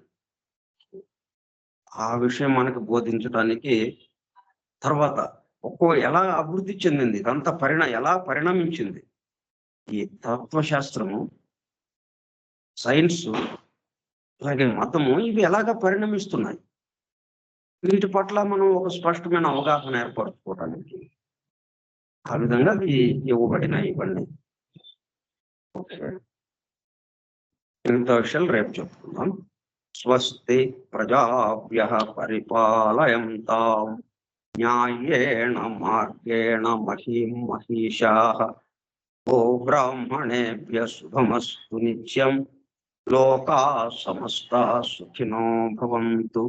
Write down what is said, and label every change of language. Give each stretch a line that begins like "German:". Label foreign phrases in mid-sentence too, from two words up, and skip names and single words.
Telugu: ఆ విషయం మనకు బోధించడానికి తర్వాత ఎలా అభివృద్ధి చెందింది, ఇదంతా ఎలా పరిణమించింది ఈ తత్వశాస్త్రము, సైన్స్, అలాగే మతము, ఇవి ఎలాగ పరిణమిస్తున్నాయి, వీటి పట్ల మనం ఒక స్పష్టమైన అవగాహన ఏర్పరచుకోవడానికి ఆ విధంగా అది ఇవ్వబడినాయి ఇవన్నీ. ఓకే, ఇంత విషయాలు రేపు చెప్పుకుందాం.
Sanskrit: స్వస్తి ప్రజాభ్యః పరిపాలయంతాం న్యాయేణ మార్గేణ మహీం మహీషాః. ఓ బ్రాహ్మణేభ్యః శుభమస్తు నిత్యం. లోకాః సమస్తాః సుఖినో భవంతు.